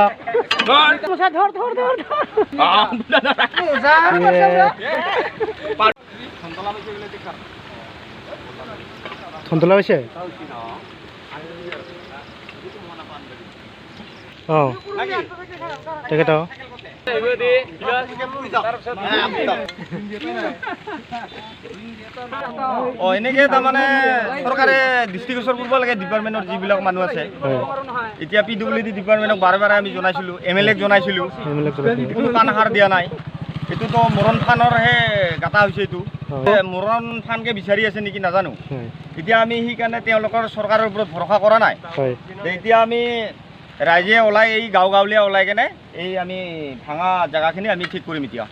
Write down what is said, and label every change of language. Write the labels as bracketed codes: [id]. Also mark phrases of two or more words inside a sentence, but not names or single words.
[hi] मुसा धर धर धर थंतला वैसे हाँ ठीक है तो [as] এনেকে তাৰমানে চৰকাৰে দৃষ্টিগোচৰ কৰিব লাগে ডিপাৰ্টমেণ্টৰ যিবিলাক মানুহ আছে এতিয়া PWD ডিপাৰ্টমেণ্টক বাৰে বাৰে আমি জনাইছিলোঁ MLA ক জনাইছিলোঁ কোনো কাণ সাৰ দিয়া নাই এইটোতো মৰণ ফানৰহে গাঁতা হৈছে এইটো মৰণ ফানকে বিচাৰি আছে নেকি নাজানো এতিয়া আমি সেইকাৰণে তেওঁলোকৰ চৰকাৰৰ ওপৰত ভৰসা কৰা নাই এতিয়া আমি ৰাইজে ওলাই এই গাঁও গাঁৱলীয়া ওলাই কেনে এই আমি ভাঙা জেগাখিনি আমি ঠিক কৰিম এতিয়া